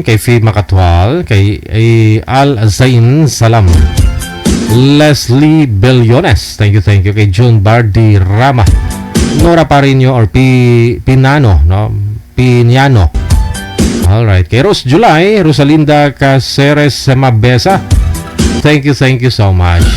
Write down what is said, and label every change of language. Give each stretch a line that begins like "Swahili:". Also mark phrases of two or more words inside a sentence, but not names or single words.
Filipino: Kay Faye Makatwal, kay Al Zain Salam, Leslie Bellones,
English: thank you.
Filipino: Kay John Bardi Rama, Nora Parino or Pinano, no? Piñano. Alright. Kay Rose July, Rosalinda Caceres Mabesa,
English: thank you so much.